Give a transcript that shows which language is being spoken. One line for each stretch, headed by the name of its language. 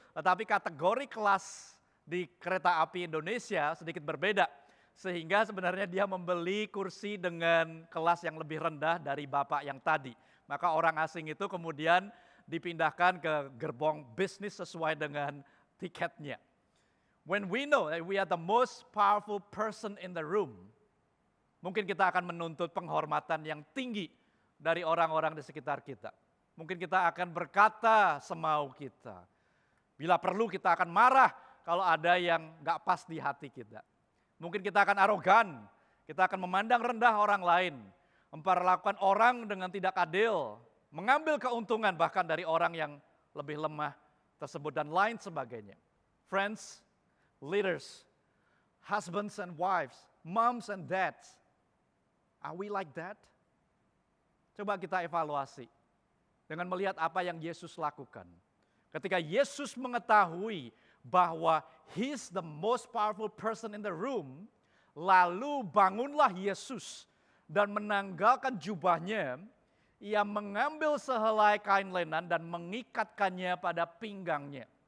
Indonesian: Tetapi kategori kelas di kereta api Indonesia sedikit berbeda. Sehingga sebenarnya dia membeli kursi dengan kelas yang lebih rendah dari bapak yang tadi. Maka orang asing itu kemudian dipindahkan ke gerbong bisnis sesuai dengan tiketnya.
English: When we know that we are the most powerful person in the room,
Indonesian: Mungkin kita akan menuntut penghormatan yang tinggi dari orang-orang di sekitar kita. Mungkin kita akan berkata semau kita. Bila perlu kita akan marah kalau ada yang gak pas di hati kita. Mungkin kita akan arogan, kita akan memandang rendah orang lain, memperlakukan orang dengan tidak adil, mengambil keuntungan bahkan dari orang yang lebih lemah tersebut dan lain sebagainya.
English: Friends, leaders, husbands and wives, moms and dads, are we like that?
Indonesian: Coba kita evaluasi dengan melihat apa yang Yesus lakukan. Ketika Yesus mengetahui bahwa
English: he's the most powerful person in the room,
Indonesian: lalu bangunlah Yesus dan menanggalkan jubahnya, ia mengambil sehelai kain lenan dan mengikatkannya pada pinggangnya.